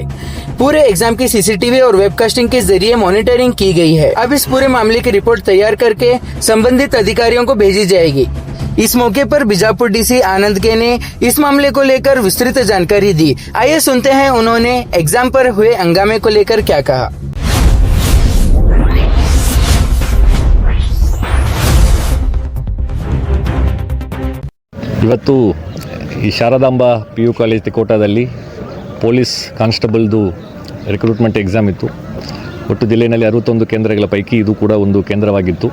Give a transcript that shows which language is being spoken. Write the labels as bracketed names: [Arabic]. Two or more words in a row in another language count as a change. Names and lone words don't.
[Hindi] पूरे एग्जाम की सीसीटीवी और वेबकास्टिंग के जरिए मॉनिटरिंग की गई है। अब इस पूरे मामले की रिपोर्ट तैयार करके संबंधित अधिकारियों को भेजी जाएगी। इस मौके पर बीजापुर डीसी आनंद के ने इस मामले को लेकर विस्तृत जानकारी दी। आइए सुनते हैं उन्होंने एग्जाम पर हुए हंगामे को लेकर क्या कहा। [Kannada] ಇವತ್ತು ಈ ಶಾರದಾಂಬಾ ಪಿ ಯು ಕಾಲೇಜ್ ತಿಕೋಟಾದಲ್ಲಿ ಪೊಲೀಸ್ ಕಾನ್ಸ್ಟೇಬಲ್ದು [English] recruitment exam [Kannada] ಇತ್ತು. ಒಟ್ಟು ಜಿಲ್ಲೆಯಲ್ಲಿ 61 ಕೇಂದ್ರಗಳ ಪೈಕಿ ಇದು ಕೂಡ ಒಂದು ಕೇಂದ್ರವಾಗಿತ್ತು.